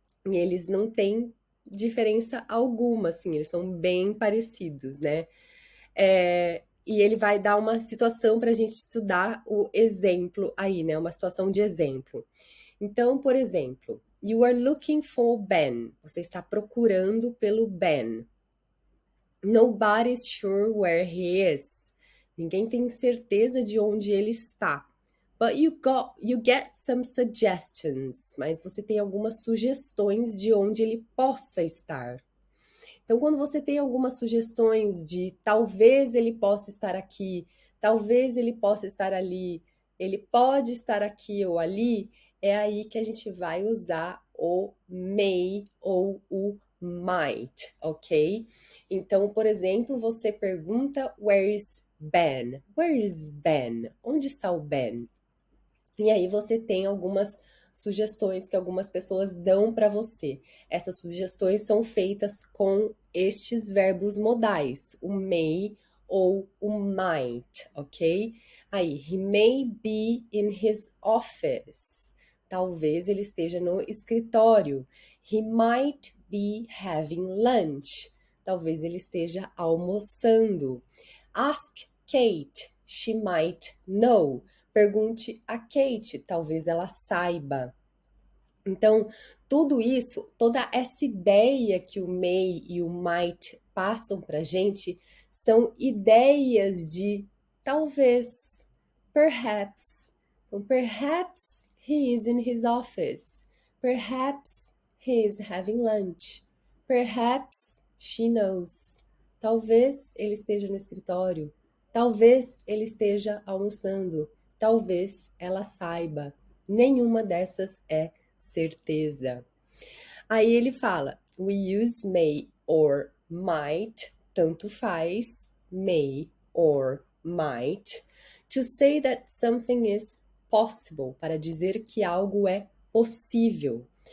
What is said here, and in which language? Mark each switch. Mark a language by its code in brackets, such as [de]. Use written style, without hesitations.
[pt] E eles não têm diferença alguma, assim, eles são bem parecidos, né? E ele vai dar uma situação para a gente estudar o exemplo aí, né? Uma situação de exemplo. Então, por exemplo, [en] you are looking for Ben. [pt] Você está procurando pelo Ben. [en] Nobody's sure where he is. [pt] Ninguém tem certeza de onde ele está. [en] But you get some suggestions. [pt] Mas você tem algumas sugestões de onde ele possa estar. Então, quando você tem algumas sugestões de talvez ele possa estar aqui, talvez ele possa estar ali, ele pode estar aqui ou ali, é aí que a gente vai usar o may ou o might, ok? Então, por exemplo, você pergunta [en] where is Ben? Where is Ben? [pt] Onde está o Ben? E aí você tem algumas sugestões que algumas pessoas dão para você. Essas sugestões são feitas com estes verbos modais, o may ou o might, ok? [en] Aí, he may be in his office. [pt] Talvez ele esteja no escritório. [en] He might be having lunch. [pt] Talvez ele esteja almoçando. [en] Ask Kate. She might know. [pt] Pergunte a Kate. Talvez ela saiba. Então, tudo isso, toda essa ideia que o may e o might passam pra gente são ideias de talvez, perhaps. [en] Então, perhaps he is in his office. Perhaps he is having lunch. Perhaps she knows. [pt] Talvez ele esteja no escritório. Talvez ele esteja almoçando. Talvez ela saiba. Nenhuma dessas é certeza. Aí ele fala, [en] we use may or might, [pt] tanto faz, [en] may or might, to say that something is possible, [pt] para dizer que algo é possível.